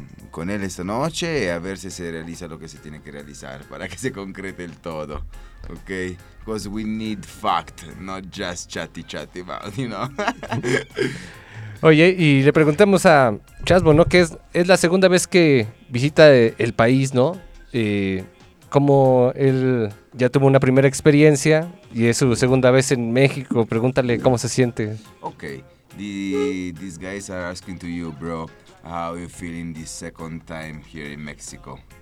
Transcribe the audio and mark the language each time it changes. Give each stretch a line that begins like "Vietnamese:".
Spanish: Con él esta noche y a ver si se realiza lo que se tiene que realizar para que se concrete el todo, ¿ok?
English: Because we need fact, not just chatty chatty about, you know.
Spanish: Oye, y le preguntamos a Chasbo, ¿no? Que es la segunda vez que visita el país, ¿no? Como él ya tuvo una primera experiencia y es su segunda vez en México, pregúntale cómo se siente.
English: Ok, these guys are asking to you, bro. How are you feeling this second time here in Mexico?